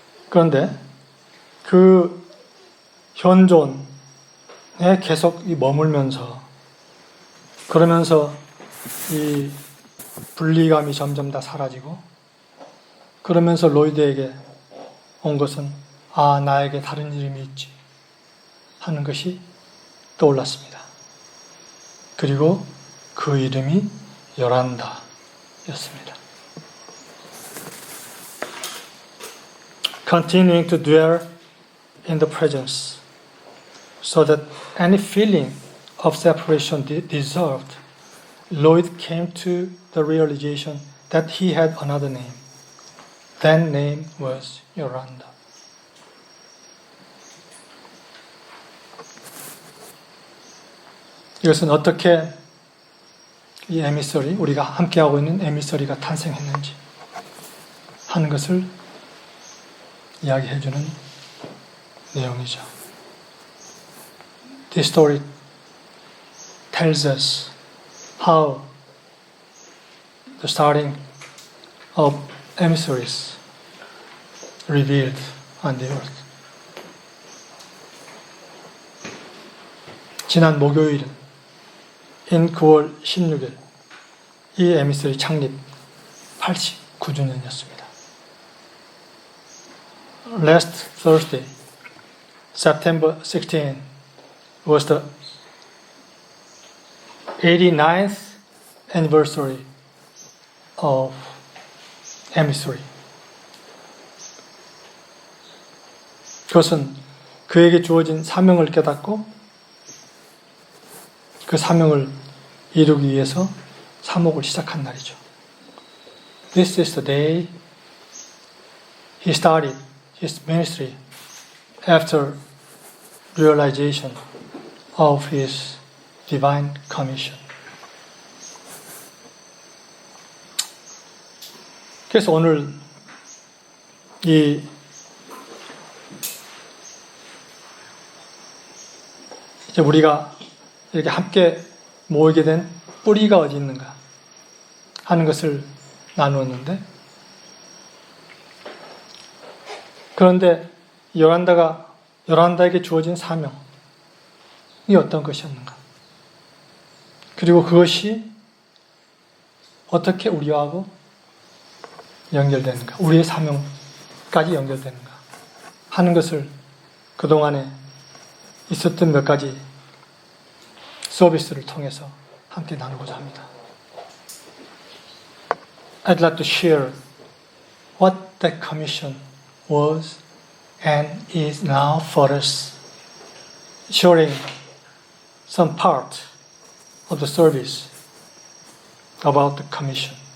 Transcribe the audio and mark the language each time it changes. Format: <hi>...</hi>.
<ko>그런데 그 현존에 계속 머물면서, 그러면서 이 분리감이 점점 다 사라지고, 그러면서 로이드에게 온 것은 나에게 다른 이름이 있지 하는 것이 떠올랐습니다. 그리고 그 이름이 요란다였습니다.</ko> <en>Continuing to dwell in the presence so that any feeling of separation dissolved, Lloyd came to the realization that he had another name. That name was Yoranda.</en> <ko>이것은 어떻게 이 에미서리, 우리가 함께하고 있는 에미서리가 탄생했는지 하는 것을 이야기해주는 내용이죠.</ko> <en>This story tells us how the starting of emissaries revealed on the earth.</en> <ko>지난 목요일인 9월 16일 이 에미서리 창립 89주년이었습니다.</ko> <en>Last Thursday, September 16, was the 89th anniversary of emissary.</en> <ko>그것은 그에게 주어진 사명을 깨닫고 그 사명을 이루기 위해서 사목을 시작한 날이죠.</ko> <en>This is the day he started his ministry after realization of his divine commission.</en> <ko>그래서 오늘 이제 우리가 이렇게 함께 모이게 된 뿌리가 어디 있는가 하는 것을 나누었는데, 그런데 요란다에게 주어진 사명이 어떤 것이었는가, 그리고 그것이 어떻게 우리하고 연결되는가, 우리의 사명까지 연결되는가 하는 것을 그동안에 있었던 몇 가지 서비스를 통해서 함께 나누고자 합니다.</ko> <en>I'd like to share what that commission was and is now for us, sharing some part of the service about the commission.</en>